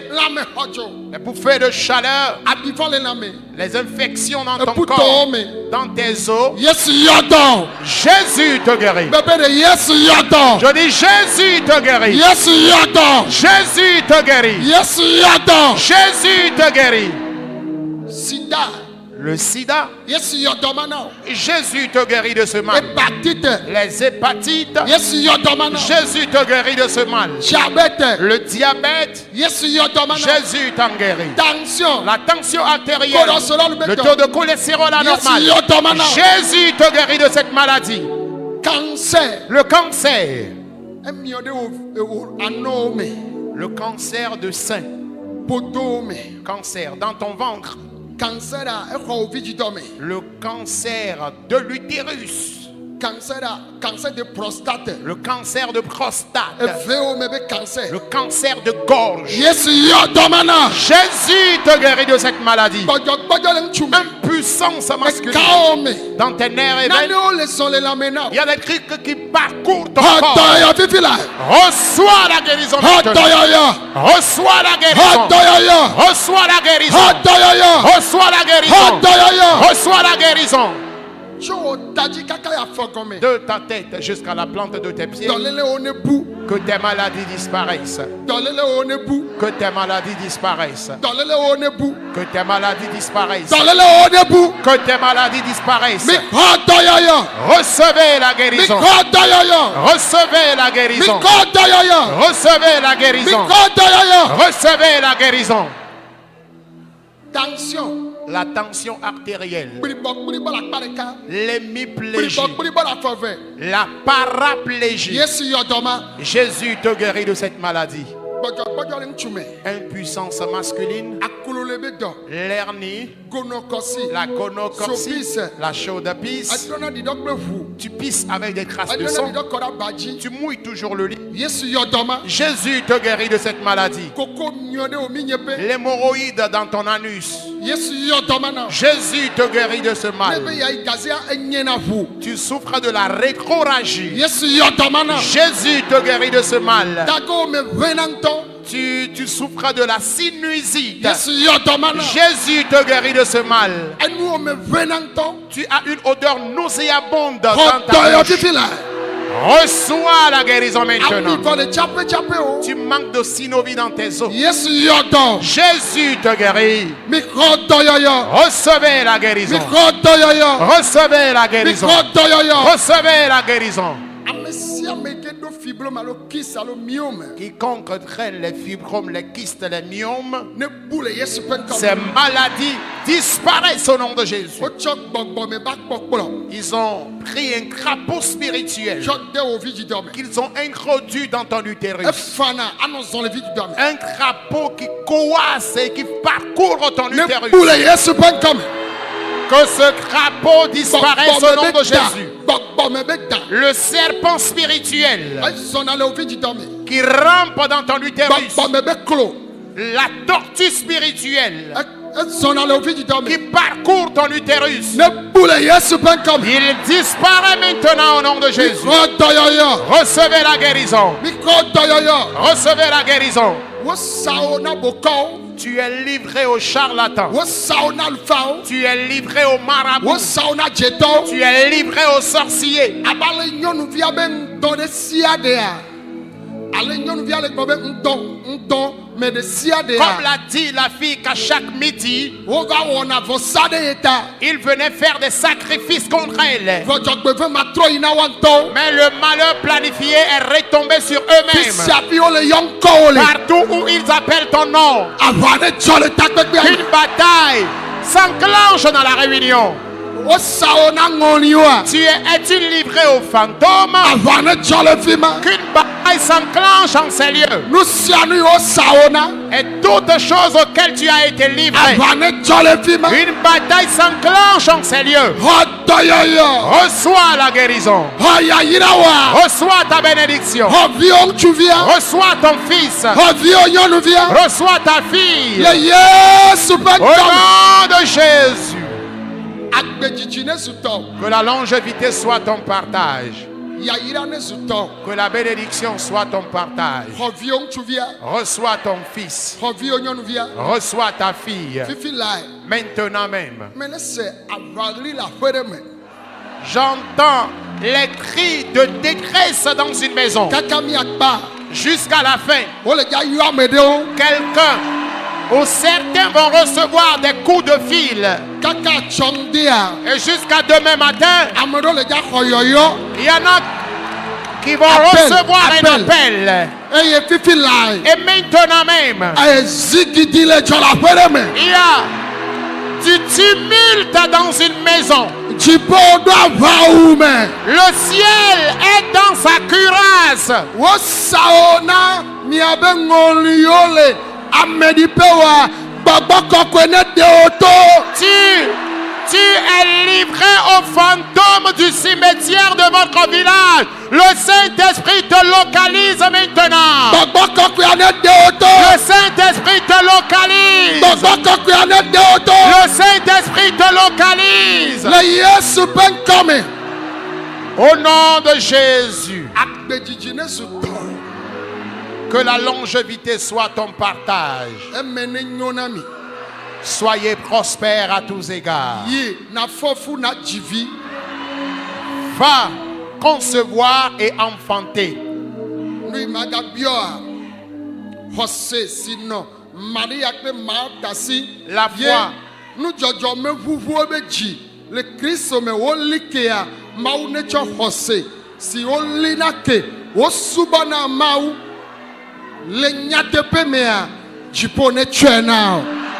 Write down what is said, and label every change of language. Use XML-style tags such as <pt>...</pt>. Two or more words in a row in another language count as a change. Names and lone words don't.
<fr>Les bouffées de chaleur. Les infections dans ton corps. Dans tes os. Jésus te guérit. Je dis Jésus te guérit. Jésus te guérit. Jésus te guérit. Sida. le sida.</fr> <ee>Yesu yɔdɔma na o.</ee> <fr>Jésus te guérit de ce mal. Hépatite. Les hépatites.</fr> <ee>Yesu yɔdɔma na o.</ee> <fr>Jésus te guérit de ce mal. Diabète. Le diabète.</fr> <ee>Yesu yɔdɔma na o.</ee> <fr>Jésus t'en guérit. Tension. La tension artérielle. Le taux de cholestérol anormal.</fr> <ee>Yesu yɔdɔma na o.</ee> <fr>Jésus te guérit de cette maladie. Cancer. Le cancer.</fr> <ee>Emiode o ano me.</ee> <fr>Le cancer de sein.</fr> <ee>Podo me.</ee> <fr>Cancer dans ton ventre.</fr> <ee>Cancer a exɔ o vi dzidɔ me.</ee> <fr>Le cancer de l'utérus. Cancer de prostate. Le cancer de prostate.</fr> <ee>Eveo me be cancer.</ee> <fr>Le cancer de gorge.</fr> <ee>Yesu yɔdɔma na.</ee> <fr>Jésus te guérit de cette maladie.</fr> <ee>Gbɔdzɔgbɔdzɔ le ŋutsu me.</ee> <fr>Impuissance masculine.</fr> <ee>Ekawo me.</ee> <fr>Dans tes nerfs et veines.</fr> <ee>Nanewo le sɔn le lame na.</ee> <fr>Il y a des trucs qui parcourent ton corps.</fr> <ee>Hɔtɔyɔ fifi la.</ee> <fr>Reçois la guérison maintenant.</fr> <ee>Hɔtɔyɔyɔ.</ee> <fr>Reçois la guérison.</fr> <ee>Hɔtɔyɔyɔ.</ee> <fr>Reçois la guérison.</fr> <ee>Hɔtɔyɔyɔ.</ee> <fr>Reçois la guérison.</fr> <ee>Hɔtɔyɔyɔ.</ee> <fr>Reçois la guérison.</fr> <ee>Tso o tadzi kaka ya fɔ gɔmɛ.</ee> <fr>De ta tête jusqu'à la plante de tes pieds.</fr> <ee>Dɔlele wo ne bu.</ee> <fr>Que tes maladies disparaissent.</fr> <ee>Dɔlele wo ne bu.</ee> <fr>Que tes maladies disparaissent.</fr> <ee>Dɔlele wo ne bu.</ee> <fr>Que tes maladies disparaissent.</fr> <ee>Dɔlele wo ne bu.</ee> <fr>Que tes maladies disparaissent.</fr> <ee>Mi hɔtɔyɔyɔ.</ee> <fr>Recevez la</fr> <ee>Mi</ee> <fr>guérison.</fr> <ee>hɔtɔyɔyɔ.</ee> <fr>Recevez la</fr> <ee>Mi</ee> <fr>guérison.</fr> <ee>hɔtɔyɔyɔ.</ee> <fr>Recevez la</fr> <ee>Mi</ee> <fr>guérison.</fr> <ee>hɔtɔyɔyɔ.</ee> <fr>Recevez la guérison. Tension. La tension artérielle.</fr> <ee>Kpiribɔ la kpa ɖeka.</ee> <fr>L'hémiplégie.</fr> <ee>Kpiribɔ la fɔ vɛ.</ee> <fr>La paraplégie.</fr> <ee>Yesu yɔdɔma.</ee> <fr>Jésus te guérit de cette maladie.</fr> <ee>Gbɔdzɔgbɔdzɔ le ŋutsu me.</ee> <fr>Impuissance masculine.</fr> <ee>Akolo le be dɔ.</ee> <fr>L'hernie.</fr> <ee>Gonokɔsi.</ee> <fr>La gonococcie.</fr> <ee>Sopisse.</ee> <fr>La chaude pisse.</fr> <ee>Adrɔna didɔ kple ʋu.</ee> <fr>Tu pisses avec des traces de</fr> <ee>Adrɔna</ee> <fr>sang.</fr> <ee>didɔ kɔ ɖe aba dzi.</ee> <fr>Tu mouilles toujours le lit.</fr> <ee>Yesu yɔdɔma.</ee> <fr>Jésus te guérit de cette maladie.</fr> <ee>Koko nyɔ ɖe wo mi nye pe.</ee> <fr>L'hémorroïde dans ton anus.</fr> <ee>Yesu yɔdɔma na.</ee> <fr>Jésus te guérit de ce</fr> <ee>Ne be</ee> <fr>mal.</fr> <ee>yayi gazea enye na ʋu.</ee> <fr>Tu souffres de la rétroragie.</fr> <ee>Yesu yɔdɔma na.</ee> <fr>Jésus te guérit de ce mal.</fr> <ee>Dago me vena ŋutɔ.</ee> <fr>Tu souffres de la sinusite.</fr> <ee>Yesu yɔdɔma na.</ee> <fr>Jésus te guérit de ce mal.</fr> <ee>Enuwo me vena ŋutɔ.</ee> <fr>Tu as une odeur nauséabonde dans ta</fr> <ee>Hɔtɔyɔ</ee> <fr>bouche.</fr> <ee>fifi la.</ee> <fr>Reçois la guérison</fr> <ee>Ami</ee> <fr>maintenant.</fr> <ee>kɔ le tsape o.</ee> <fr>Tu manques de synovie dans tes os.</fr> <ee>Yesu yɔdɔ.</ee> <fr>Jésus te guérit.</fr> <ee>Mi hɔtɔyɔyɔ.</ee> <fr>Recevez la</fr> <ee>Mi</ee> <fr>guérison.</fr> <ee>hɔtɔyɔyɔ.</ee> <fr>Recevez la</fr> <ee>Mi</ee> <fr>guérison.</fr> <ee>hɔtɔyɔyɔ.</ee> <fr>Recevez la guérison.</fr> <ee>Ame sia ame ke do fibrome alo kis alo miome.</ee> <fr>Quiconque traîne les fibromes, les kystes, les myomes,</fr> <ee>Ne bu le Yesu ƒe ŋkɔ</ee> <fr>ces</fr> <ee>me.</ee> <fr>maladies disparaissent au nom de Jésus.</fr> <ee>Wotsɔ gbɔgbɔme ba kpɔkplɔ.</ee> <fr>Ils ont pris un crapaud spirituel</fr> <ee>Tsɔ de wo vi dzidɔ me.</ee> <fr>qu'ils ont introduit dans ton utérus.</fr> <ee>Efana anɔ zɔn le vi dzidɔ me.</ee> <fr>Un crapaud qui coasse et qui parcourt ton</fr> <ee>Ne</ee> <fr>utérus.</fr> <ee>bu le Yesu ƒe ŋkɔ me.</ee> <fr>Que ce crapaud disparaisse au nom de Jésus.</fr> <ee>Gbɔgbɔme be da.</ee> <fr>Le serpent spirituel</fr> <ee>Ezɔna le wo vi dzidɔ me.</ee> <fr>qui rampe dans ton utérus.</fr> <ee>Gbɔgbɔme be klo.</ee> <fr>La tortue spirituelle</fr> <ee>Ezɔna le wo vi dzidɔ</ee> <fr>qui</fr> <ee>me.</ee> <fr>parcourt ton utérus.</fr> <ee>Ne bu le Yesu ƒe ŋkɔ me.</ee> <fr>Il disparaît maintenant au nom de</fr> <ee>Mi</ee> <fr>Jésus.</fr> <ee>hɔtɔyɔyɔ.</ee> <fr>Recevez la guérison.</fr> <ee>Mi hɔtɔyɔyɔ.</ee> <fr>Recevez la guérison.</fr> <ee>Wosa wo na bokɔwo.</ee> <fr>Tu es livré aux charlatans.</fr> <ee>Wosa wo na alfawo.</ee> <fr>Tu es livré aux marabouts.</fr> <ee>Wosa wo na dzetɔwo.</ee> <fr>Tu es livré aux sorciers.</fr> <ee>Abale nyɔnuvia be ŋdɔ ɖe sia ɖea. Ale nyɔnuvia le gbɔ be ŋdɔ me ɖe sia</ee> <fr>Comme</fr> <ee>ɖea.</ee> <fr>l'a dit la fille qu'à chaque midi,</fr> <ee>Wova wɔna vɔsa ɖe ye ta.</ee> <fr>il venait faire des sacrifices contre elle.</fr> <ee>Vɔ dzɔgbevɔ ma trɔ yina wa ŋutɔwo.</ee> <fr>Mais le malheur planifié est retombé sur</fr> <ee>Fi</ee> <fr>eux-mêmes.</fr> <ee>sia fi wo le yɔ ŋkɔwo le.</ee> <fr>Partout où ils appellent ton nom,</fr> <ee>Aʋa ɖe dzɔ le takpekpea me.</ee> <fr>une bataille s'enclenche dans la réunion.</fr> <ee>Wosa wo na ŋɔliwoa.</ee> <fr>Es-tu livré aux fantômes?</fr> <ee>Aʋa ɖe dzɔ le fi ma.</ee> <fr>Qu'une bataille s'enclenche en ces lieux.</fr> <ee>Nu sia nu yi wosa wo na.</ee> <fr>Et toutes choses auxquelles tu as été livré.</fr> <ee>Aʋa ɖe dzɔ le fi ma.</ee> <fr>Une bataille s'enclenche en ces lieux.</fr> <ee>Hɔtɔyɔyɔ.</ee> <fr>Reçois la guérison.</fr> <ee>Hɔyayirawoa.</ee> <fr>Reçois ta bénédiction.</fr> <ee>Xɔviwo ŋutsuvia.</ee> <fr>Reçois ton fils.</fr> <ee>Xɔviwo nyɔnuvia.</ee> <fr>Reçois ta fille.</fr> <ee>Le Yesu ƒe</ee> <fr>Au</fr> <ee>ŋkɔ me.</ee> <fr>nom de Jésus.</fr> <ee>Agbedzidzi ne zu tɔ.</ee> <fr>Que la longévité soit ton partage.</fr> <ee>Yayira ne zu tɔ.</ee> <fr>Que la bénédiction soit ton partage.</fr> <ee>Xɔviwo ŋutsuvia.</ee> <fr>Reçois ton fils.</fr> <ee>Xɔviwo nyɔnuvia.</ee> <fr>Reçois ta fille.</fr> <ee>Fifi lae.</ee> <fr>Maintenant même.</fr> <ee>Me ne se aʋaɣli le aƒe ɖe me.</ee> <fr>J'entends les cris de détresse dans une maison.</fr> <ee>Kaka miakpa.</ee> <fr>Jusqu'à la fin.</fr> <ee>Wole dza yɔ ame ɖewo.</ee> <fr>Quelqu'un où certains vont recevoir des coups de fil.</fr> <ee>kaka tsɔmdea</ee> <fr>Et jusqu'à demain matin,</fr> <ee>ame ɖewo le dza xɔ yɔyɔ</ee> <fr>il y en a qui vont Appel, recevoir appel. un appel.</fr> <ee>eye fifi lae</ee> <fr>Et maintenant même,</fr> <ee>eye zigidi le dzɔ le aƒe ɖe me</ee> <fr>il y a du tumulte dans une maison.</fr> <ee>dziƒo ɖo aʋawu me</ee> <fr>Le ciel est dans sa cuirasse.</fr> <ee>wosa wo na miabe ŋɔliwo le ameɖiƒewoa gbɔgbɔ kɔkɔe ne ɖe wo to.</ee> <fr>Tu es livré aux fantômes du cimetière de votre village. Le Saint-Esprit te localise maintenant.</fr> <ee>gbɔgbɔ kɔkɔe ne ɖe wo to.</ee> <fr>Le Saint-Esprit te localise.</fr> <ee>gbɔgbɔ kɔkɔe ne ɖe wo to.</ee> <fr>Le Saint-Esprit te localise.</fr> <ee>le Yesu ƒe ŋkɔ me.</ee> <fr>Au nom de Jésus,</fr> <ee>agbedzidzi ne su tɔ</ee> <fr>que la longévité soit ton partage.</fr> <ee>eme ne nyo na mi.</ee> <fr>Soyez prospères à tous égards.</fr> <ee>yi na fɔfu na dzivi.</ee> <fr>Va concevoir et enfanter.</fr> <ee>nu yi ma gabiɔa xɔse si nɔ Maria kple Marta si.</ee> <fr>La</fr> <ee>ye</ee> <fr>foi.</fr> <ee>nudzɔdzɔme ʋuʋuwo be dzi le Kristo me woli kea Mawu ne tsɔ xɔse si woli na ke wosubɔ na Mawu le nyateƒe mea dziƒo ne tsɔe na o.</ee>